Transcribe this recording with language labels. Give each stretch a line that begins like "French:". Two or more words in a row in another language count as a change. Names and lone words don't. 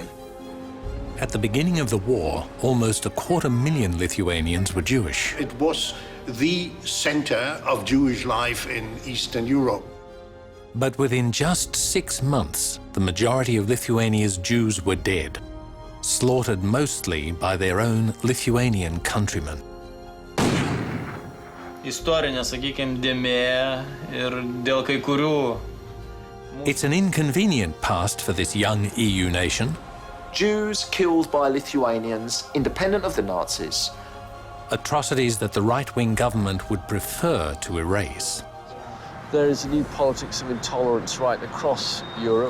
English: At the beginning of the war, almost 250,000 Lithuanians were Jewish. It was the center of Jewish life in Eastern Europe. But within just 6 months, the majority of Lithuania's Jews were dead, slaughtered mostly by their own Lithuanian countrymen.
Lithuanian: Istorinė, sakykime, dėmė ir dėl kai kurių.
English: It's an inconvenient past for this young EU nation. Jews killed by Lithuanians, independent of the Nazis. Atrocities that the right-wing government would prefer to erase. There is a new politics of intolerance right across Europe.